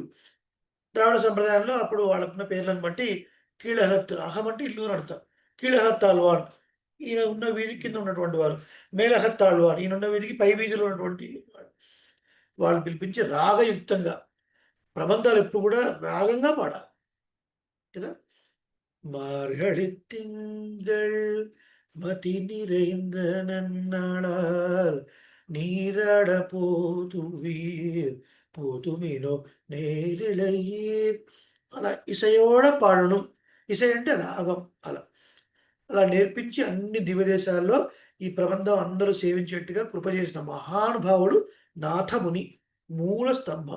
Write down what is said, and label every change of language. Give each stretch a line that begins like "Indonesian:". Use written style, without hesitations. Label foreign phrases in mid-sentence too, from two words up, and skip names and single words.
Telugu: ద్రావిడ సంప్రదాయంలో అప్పుడు వాళ్ళకున్న పేర్లను బట్టి కీళహత్, అహం అంటే ఇల్లు అని అర్థం. కీళహత్తాళ్వార్ ఈయన ఉన్న వీధి కింద ఉన్నటువంటి వారు. మేళహత్తాళ్వార్ ఈయన ఉన్న వీధికి పై వీధిలో ఉన్నటువంటి వాళ్ళు పిలిపించి రాగయుక్తంగా ప్రబంధాలు ఎప్పుడు కూడా రాగంగా పాడాలి కదా.
Tamil: மார்கழி திங்கள் மதி நிறைந்த நன்னாளால் நீராட போதுவீர் போதுமினோ நேரிழையீர்.
Telugu: అలా ఇసయోడ పాడను. ఇసై అంటే రాగం. అలా అలా నేర్పించి అన్ని దివ్యదేశాల్లో ఈ ప్రబంధం అందరూ సేవించేట్టుగా కృప చేసిన మహానుభావుడు నాథముని, మూల స్తంభం.